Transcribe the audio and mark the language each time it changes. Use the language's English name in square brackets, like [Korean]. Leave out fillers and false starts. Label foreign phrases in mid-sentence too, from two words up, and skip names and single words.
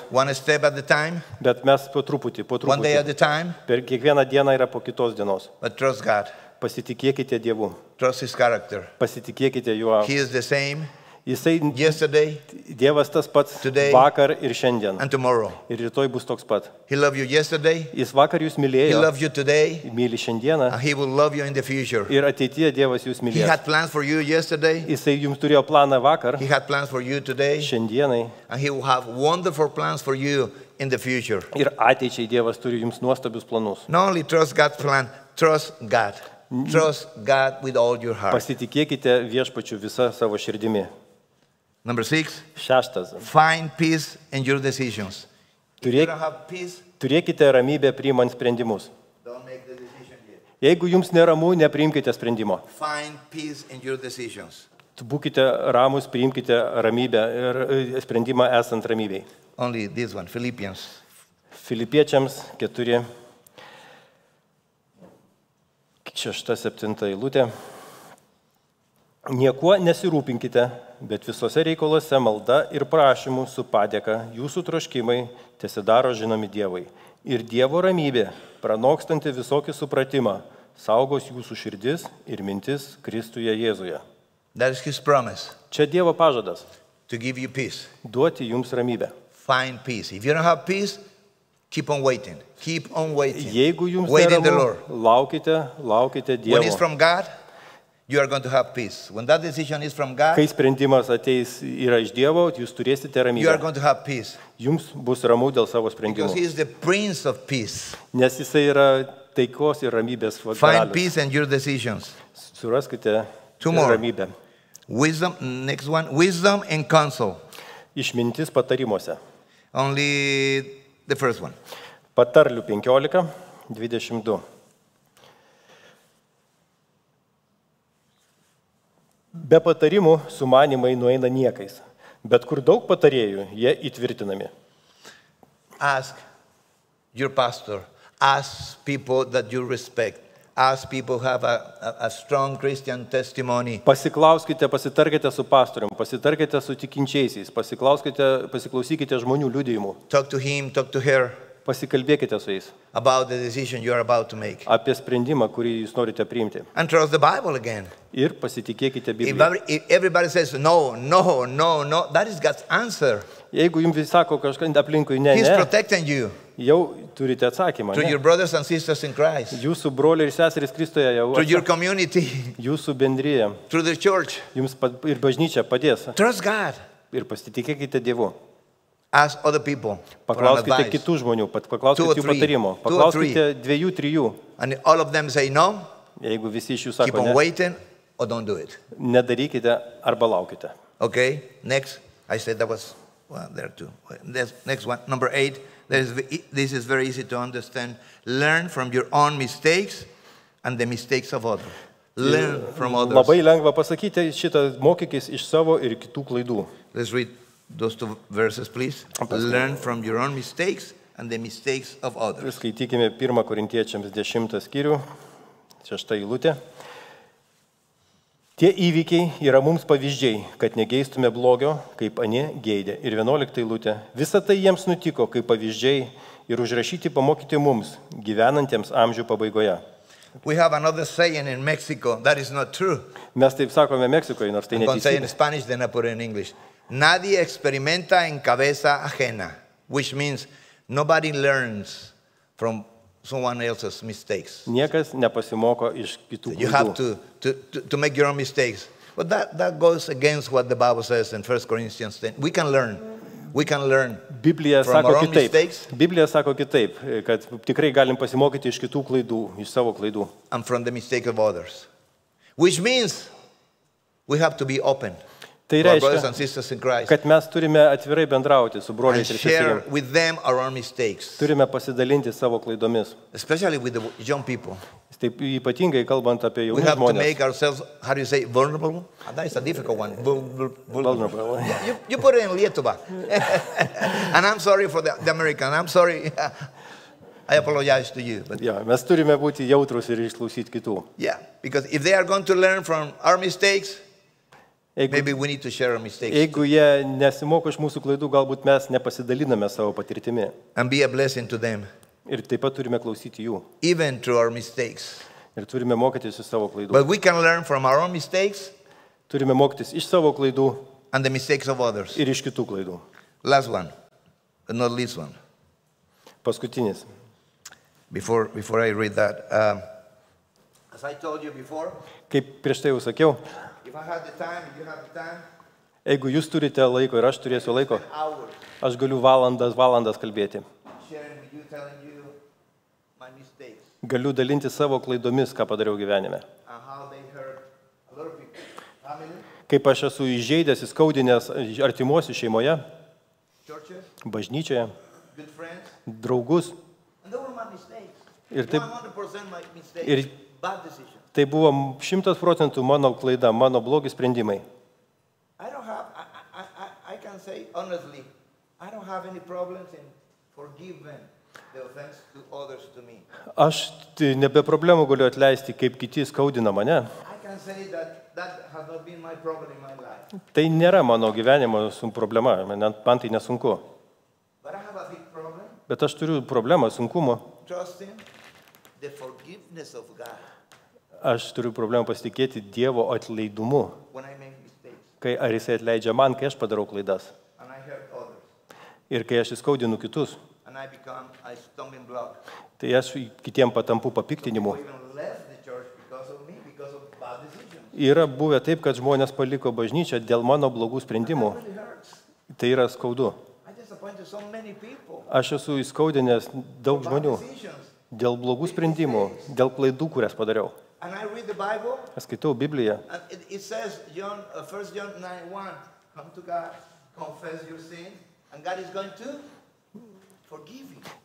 [English] one step at a time, [Lithuanian] bet mes po truputį. [English] one day at a time. [Lithuanian] Per kiekvieną dieną yra po kitos dienos. [English] But trust God, [Lithuanian] Pasitikėkite Dievu. [English] trust His character. [Lithuanian] Pasitikėkite juo. [English] He is the same [Lithuanian] Jisai, [English] yesterday [Lithuanian] Dievas tas pats [English] Today. [Lithuanian] vakar ir šiandien. [English] and tomorrow. [Lithuanian] Ir rytoj bus toks pat. [English] He loved you yesterday, [Lithuanian] Jis vakar jūs [English] He [Lithuanian] mylėjo, [English] loves you today, [Lithuanian] myli šiandieną [English] and He will love you in the future. [Lithuanian] ir ateityje Dievas jūs [English] He [Lithuanian] mylės. [English] had plans for you yesterday, [Lithuanian] Jisai jums turėjo planą vakar, [English] He had plans for you today, [Lithuanian] šiandienai [English] and He will have wonderful plans for you in the future. [Lithuanian] ir ateičiai Dievas turi jums nuostabius planus. [English] Not only trust God's plan, trust God. Trust God with all your heart. [Lithuanian] Pasitikėkite viešpačiu visą savo širdimi. [English] Number 6, [Lithuanian] 6. [English] find peace in your decisions. If you [Lithuanian] Turėk- [English] don't have peace, [Lithuanian] Turėkite ramybę priimant sprendimus. [English] don't make the decision yet. [Lithuanian] Jeigu jums neramu, nepriimkite sprendimo. [English] Find peace in your decisions. [Lithuanian] Būkite ramus, priimkite ramybę ir sprendimą esant ramybei. [English] Only this one, Philippians. [Lithuanian] Filipiečiams 4, 6-7 eilutė. Niekuo nesirūpinkite, bet visose reikaluose malda ir prašymų su padėka jūsų troškimai tesidaro žinomi Dievui. Ir Dievo ramybė, pranokstanti visokį supratimą, saugos jūsų širdis ir mintis Kristuje Jėzuje. [English] That is His promise [Lithuanian] Čia Dievo pažadas [English] to give you peace. - [Lithuanian] duoti jums ramybę. [English] Find peace. If you don't have peace, keep on waiting. Keep on waiting. [Lithuanian] Jeigu jums [English] Wait in the [Lithuanian] neramu, [English] Lord. [Lithuanian] laukite [English] When it's [Lithuanian] Dievo. [English] from God, you are going to have peace. When that decision is from God, [Lithuanian] Kai sprendimas ateis yra iš Dievo, jūs turėsite [English] you are [Lithuanian] ramybę. [English] going to have peace. [Lithuanian] Jums bus ramu dėl savo [English] Because [Lithuanian] sprendimų. [English] He is the Prince of Peace. [Lithuanian] Nes jisai yra taikos ir ramybės [English] Find [Lithuanian] karalius. [English] peace in your decisions. [Lithuanian] Suraskite [English] Two more. [Lithuanian] ramybę. [English] Wisdom, next one, wisdom and counsel. [Lithuanian] Išmintis patarimuose. [English] Only the first one. [Lithuanian] Patarlių 15, 22. Be patarimų sumanimai nueina niekais, bet kur daug patarėjų, jie įtvirtinami. [English] Ask your pastor. Ask people that you respect. Ask people who have a strong Christian testimony. [Lithuanian] Pasiklauskite, pasitarkite su pastorium, pasitarkite su tikinčiaisiais, pasiklausykite žmonių liudijimų, [English] Talk to him, talk to her. [Lithuanian] Pasikalbėkite su jais [English] about the decision you are about to make. [Lithuanian] apie sprendimą, kurį jūs norite priimti. [English] And trust the Bible again. [Lithuanian] Ir pasitikėkite [English] If [Lithuanian] Bibliją. [English] everybody says no, no, no, no, that is God's answer. [Lithuanian] Jeigu jums vis sako kažką aplinkui ne, [English] He's [Lithuanian] ne, [English] protecting you [Lithuanian] jau turite atsakymą. [English] through [Lithuanian] Ne? [English] your brothers and sisters in Christ, [Lithuanian] Jūsų broliai ir seserys Kristuje jau [English] through your community, [Lithuanian] jūsų bendryje, [English] through the church. [Lithuanian] jums ir bažnyčia padės. [English] Trust God. [Lithuanian] Ir pasitikėkite Dievu. [English] Ask other people for an [Lithuanian] Paklauskite [English] advice. [Lithuanian] kitų žmonių, [English] Two or [Lithuanian] paklauskite jų [English] three. [Lithuanian] patarimo. [English] Two or three. [Lithuanian] Paklauskite 2-3. [English] And all of them say no, [Lithuanian] Jeigu visi iš jų [English] keep [Lithuanian] sako [English] on [Lithuanian] ne, [English] waiting or don't do it. [Lithuanian] nedarykite arba laukite. [English] Okay, next. I said that was, well, there are two. Next one, number 8. This is very easy to understand. Learn from your own mistakes and the mistakes of others. Learn from others. [Lithuanian] Labai lengva pasakyti šitą, mokykis iš savo ir kitų klaidų. [English] Let's read those two verses, please. Learn from your own mistakes and the mistakes of others. [Lithuanian] Skaitykime 1 Korintiečiams 10 skyrių, 6 eilutė. Tie įvykiai yra mums pavyzdžiai, kad negeistume blogio, kaip anie geidė. Ir 11 eilutė. Visa tai jiems nutiko kaip pavyzdžiai ir užrašyti pamokyti mums, gyvenantiems amžių pabaigoje. [English] We have another saying in Mexico that is not true. [Lithuanian] Mes taip sakome Meksikoje, nors tai [English] I'm going to say it in [Lithuanian] neteisybė. [English] Spanish, then I put it in English. [Spanish] Nadie experimenta en cabeza ajena, [English] which means nobody learns from someone else's mistakes. [Lithuanian] Niekas nepasimoko iš kitų [English] You have [Lithuanian] klaidų. [English] to make your own mistakes. But that goes against what the Bible says in 1 Corinthians 10. We can learn. We can learn [Lithuanian] Biblija [English] from [Lithuanian] sako [English] our own [Lithuanian] kitaip. [English] mistakes [Lithuanian] Biblija sako kitaip, kad tikrai galim pasimokyti iš kitų klaidų, iš savo klaidų. [English] and from the mistake of others. Which means we have to be open [Lithuanian] Tai [English] to our brothers [Lithuanian] reiškia, [English] and sisters in Christ [Lithuanian] kad mes turime atvirai bendrauti su [English] and [Lithuanian] broliais ir [English] share [Lithuanian] seserimis. [English] with them our own mistakes, [Lithuanian] Turime pasidalinti savo klaidomis. [English] especially with the young people. [Lithuanian] Taip ypatingai kalbant apie [English] We [Lithuanian] jaunus [English] have to [Lithuanian] žmonės. [English] make ourselves, how do you say, vulnerable? That is a difficult one. Vulnerable. You put it in Lietuva. And I'm sorry for the American. I'm sorry. I apologize to you. But [Lithuanian] Ja, mes turime būti jautrus ir išklausyti kitų. [English] yeah, because if they are going to learn from our mistakes, [Lithuanian] Jeigu, [English] maybe we need to share our mistakes [Lithuanian] jeigu jie nesimoko iš mūsų klaidų, galbūt mes nepasidaliname savo patirtimi. [English] and be a blessing to them, [Lithuanian] Ir taip pat turime klausyti jų. [English] even through our mistakes. [Lithuanian] Ir turime mokytis iš savo klaidų. [English] But we can learn from our own mistakes [Lithuanian] Turime mokytis iš savo klaidų [English] and the mistakes of others. [Lithuanian] ir iš kitų klaidų. [English] Last one, but not least one. [Lithuanian] Paskutinis. [English] Before I read that, as I told you before, [Lithuanian] Kaip prieš tai jau sakiau, [English] if I have the time, if you have the time, [Lithuanian] jeigu jūs turite laiko ir aš turėsiu laiko, [English] hours [Lithuanian] aš galiu valandas kalbėti. [English] sharing with you, telling you my mistakes [Lithuanian] Galiu dalinti savo klaidomis, ką padariau gyvenime. [English] and how they hurt a lot of people, family, [Lithuanian] Kaip aš esu įžeidęs, įskaudinęs artimuosius šeimoje, [English] churches, [Lithuanian] bažnyčioje, [English] good friends, [Lithuanian] draugus. [English] and they were my mistakes. [Lithuanian] Ir taip- [English] 100% my mistakes, [Lithuanian] ir- [English] bad decisions. [Lithuanian] Tai buvo 100% mano klaida, mano blogi sprendimai. [English] I don't have, I can say honestly, I don't have any problems in forgiving the offense to others to me. [Lithuanian] Aš nebe problemų galiu atleisti, kaip kiti skaudina mane. [English] I can say that has not been my problem in my life. [Lithuanian] Tai nėra mano gyvenimo problema, man tai nesunku. [English] But I have a big problem [Lithuanian] Bet aš turiu problemą, sunkumą. [English] trusting the forgiveness of God [Lithuanian] Aš turiu problemą pasitikėti Dievo atleidumu. [English] when I make mistakes [Lithuanian] Kai ar Jisai atleidžia man, kai aš padarau klaidas. [English] and I hurt others [Lithuanian] Ir kai aš įskaudinu kitus. [English] and I become a stumbling block. [Lithuanian] Tai aš kitiem patampu [English] People [Lithuanian] papiktinimu. [English] even left the church because of me, because of bad decisions. [Lithuanian] Yra buvę taip, kad žmonės paliko bažnyčią dėl mano blogų sprendimų. [English] It really hurts. [Lithuanian] Tai yra skaudu. [English] I disappointed so many people. [Lithuanian] Aš esu įskaudinęs daug [English] Bad [Lithuanian] žmonių [English] decisions. [Lithuanian] dėl blogų sprendimų, dėl klaidų, kurias padariau. [English] And I read the Bible, [Lithuanian] Aš skaitau Bibliją. [English] and it says, 1 John 9:1, come to God, confess your sins, and God is going to forgive you.